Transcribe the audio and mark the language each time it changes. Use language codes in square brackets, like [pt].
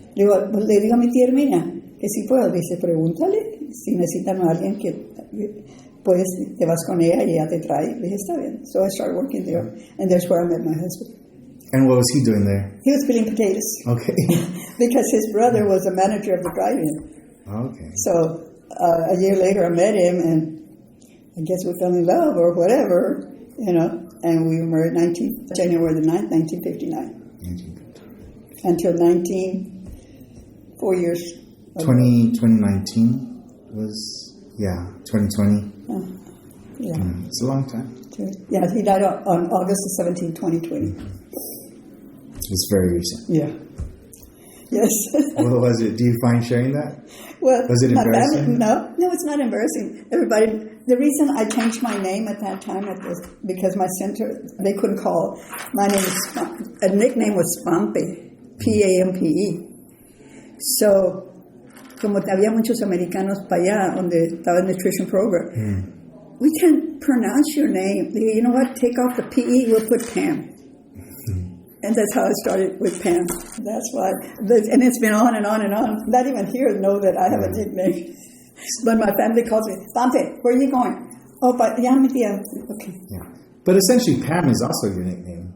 [es] Le digo a mi tía Herminia que si puedo. Dice, pregúntale si necesitan a alguien que puedes, te vas con ella y ella te trae. Le dije, está bien. [en] So I started working there, and that's where I met my husband. And what was he doing there? He was peeling potatoes. Okay. Because his brother was a manager of the drive-in. Okay. So a year later I met him, and I guess we fell in love or whatever, you know, and we were married January the 9th, 1959. Until 4 years. 2019 was, 2020. Yeah. It's a long time. Yeah, he died on August the 17th, 2020. It's very recent. Yeah. Yes. What was it? Do you find sharing that? Well, was it embarrassing? No, it's not embarrassing. Everybody, the reason I changed my name at that time was because my center, they couldn't call. My name is, a nickname was Pampe, Pampe. [es] So, como había muchos americanos para allá, donde estaba el nutrition program, [en] we can't pronounce your name. You know what? Take off the PE, we'll put Pam. And that's how I started with Pam. That's why. And it's been on and on and on. Not even here know that I have a nickname. But my family calls me, Pampe, where are you going? Oh, but yeah, okay. Yeah. But essentially, Pam is also your nickname.